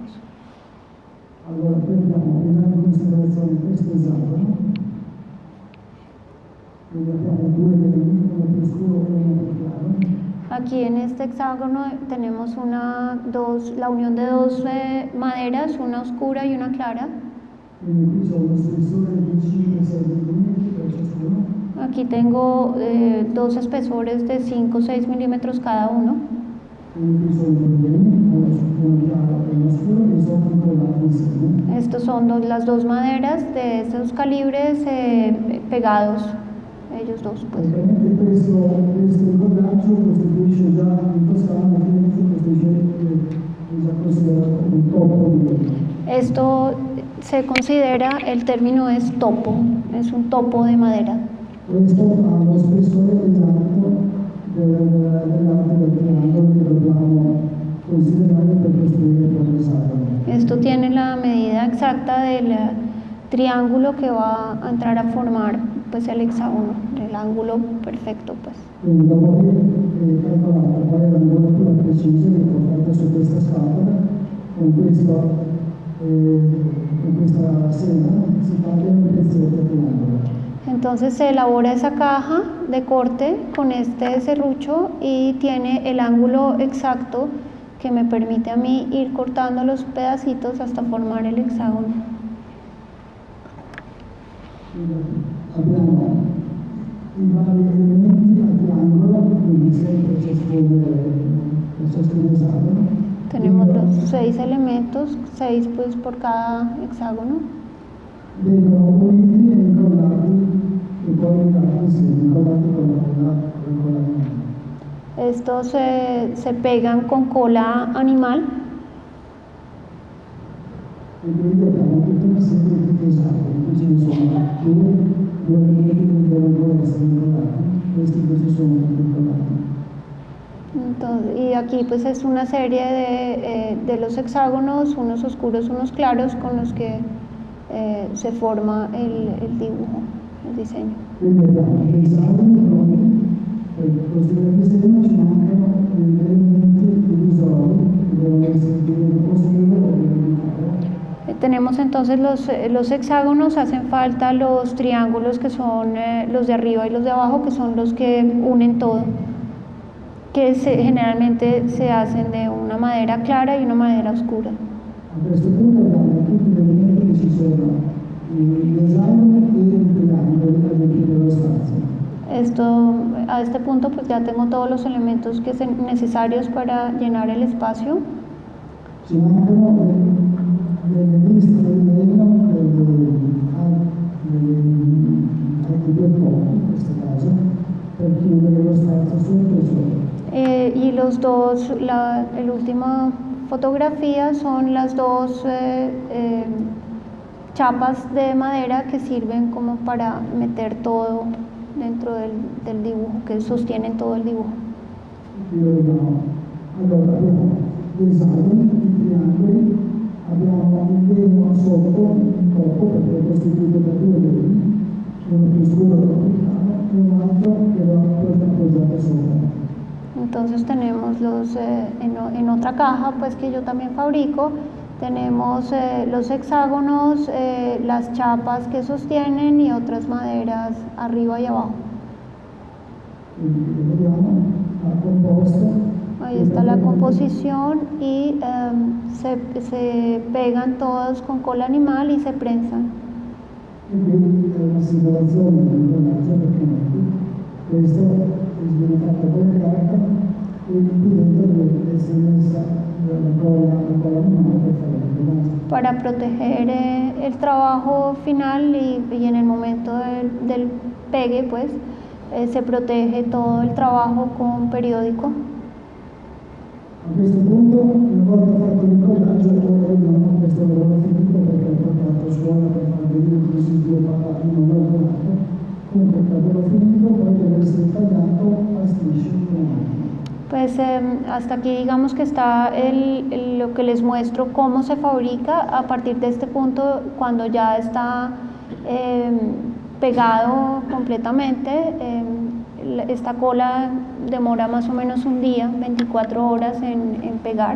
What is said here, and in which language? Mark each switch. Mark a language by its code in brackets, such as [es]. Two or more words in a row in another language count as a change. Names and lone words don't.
[it] Allora prendiamo in considerazione questo esagono e abbiamo due elementi, uno più scuro e uno più chiaro. [es] Aquí en este hexágono tenemos la unión de dos maderas, una oscura y una clara. [it] Quindi qui c'è uno spessore di 5-6 mm per ciascuno. [es] Aquí tengo dos espesores de 5 o 6 milímetros cada uno. [it] Quindi qui sono uno chiaro e uno scuro e sono incollati insieme. [es] Estos son las dos maderas de estos calibres pegados, ellos dos. Pues. [it] Ovviamente questo incollaggio costituisce già in Toscana, costituisce già considerato un topo di [es] Esto se considera, el término es topo, es un topo de madera. [it] Questo ha lo spessore esatto dell'arte del triangolo che dobbiamo considerare per costruire poi l'esagono. [es] Esto tiene la medida exacta del triángulo que va a entrar a formar pues, el hexágono, el ángulo perfecto. Pues. [it] Quindi dopo aver calcolato qual è l'angolatura precisa riportata su questa scatola, con questa sena si fa un pezzetto di triangolo. [es] Entonces se elabora esa caja de corte con este serrucho y tiene el ángulo exacto que me permite a mí ir cortando los pedacitos hasta formar el hexágono. [it] Abbiamo i vari elementi a triangolo, quindi sempre ciascun esagono. [es] Tenemos los 6 elementos, 6 pues por cada hexágono. [it] Vengono uniti e incollati e poi unitati insieme, incollati con la colla animale. [es] Estos se pegan con cola animal. [it] E quindi abbiamo tutta una serie di esagoni, qui ce ne sono due elementi che devono essere incollati, questi invece sono incollati. [es] Entonces, y aquí pues es una serie de los hexágonos, unos oscuros, unos claros, con los que se forma el dibujo, el diseño. [it] Quindi abbiamo gli esagoni pronti, per costruire il disegno ci mancano gli elementi divisori che devono essere di positivo o di negativo. [es] Tenemos entonces los hexágonos, hacen falta los triángulos que son los de arriba y los de abajo, que son los que unen todo, que generalmente se hacen de una madera clara y una madera oscura. [it] A questo punto abbiamo tutti gli elementi che ci sono, gli esagoni e il triangolo per riempire lo spazio. [es] A este punto pues ya tengo todos los elementos que son necesarios para llenar el espacio. [it] Ci mancano delle liste di legno, anche due blocchi in questo caso, per chiudere lo spazio sotto e sopra. [es] Y los dos, la última fotografía son las dos chapas de madera que sirven como para meter todo dentro del dibujo, que sostienen todo el dibujo. [it] Allora abbiamo gli esagoni, i triangoli, abbiamo il legno sotto, un corpo perché è costituito da due legni, uno più scuro e uno più chiaro, e un altro che va appoggiato sopra. [es] Entonces tenemos en otra caja pues que yo también fabrico, tenemos los hexágonos, las chapas que sostienen y otras maderas arriba y abajo. [it] Quindi vediamo la composta. [es] Ahí está la composición y se pegan todos con cola animal y se prensan. [it] E quindi è una simulazione di incollaggio perché questo viene fatto con carta e qui dentro deve essere messa la colla animale per fare l'incollaggio. [es] Para proteger el trabajo final y en el momento del pegue pues se protege todo el trabajo con periódico. [it] A questo punto, una volta fatto l'incollaggio, abbiamo questo lavoro finito perché ho portato a scuola per far vedere come si sviluppava in un lavorato. Comunque il lavoro finito poi deve essere tagliato a strisce con macchina. [es] Pues hasta aquí digamos que está lo que les muestro cómo se fabrica. A partir de este punto, cuando ya está pegado completamente, esta cola demora más o menos un día, 24 horas en pegar.